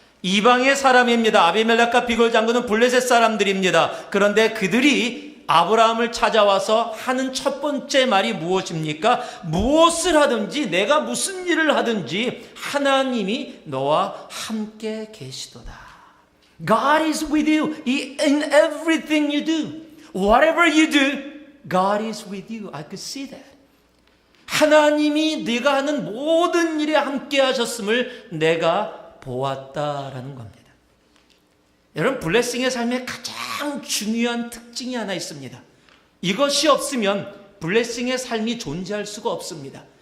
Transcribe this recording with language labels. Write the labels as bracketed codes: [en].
[ko] 이방의 사람입니다. 아비멜렉과 비골 장군은 블레셋 사람들입니다. 그런데 그들이 아브라함을 찾아와서 하는 첫 번째 말이 무엇입니까? 무엇을 하든지 내가 무슨 일을 하든지 하나님이 너와 함께 계시도다. [en] God is with you in everything you do. Whatever you do, God is with you. I could see that. [ko] 하나님이 네가 하는 모든 일에 함께 하셨음을 내가 보았다라는 겁니다. 여러분, 블레싱의 삶의 가장 중요한 특징이 하나 있습니다. 이것이 없으면 블레싱의 삶이 존재할 수가 없습니다.